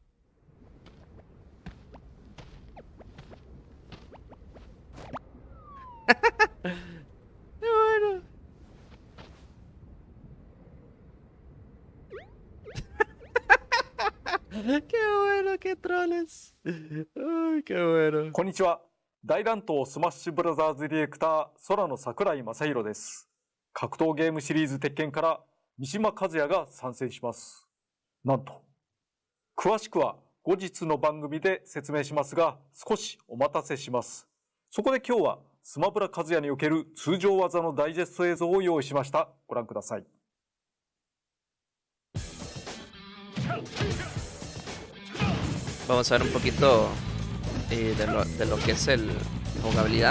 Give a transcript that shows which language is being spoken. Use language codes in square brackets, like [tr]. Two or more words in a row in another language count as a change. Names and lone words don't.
[es] Qué bueno. Qué bueno, qué troles. Ay, qué bueno. [ja] こんにちは。大乱闘スマッシュブラザーズディレクター空野桜井正宏です。格闘ゲームシリーズ鉄拳から三島和也が参戦します。なんと詳しくは後日の番組で説明しますが、少しお待たせします。そこで今日はスマブラ和也における通常技のダイジェスト映像を用意しました。ご覧ください。 [es] Vamos a ver un poquito de lo que es la jugabilidad.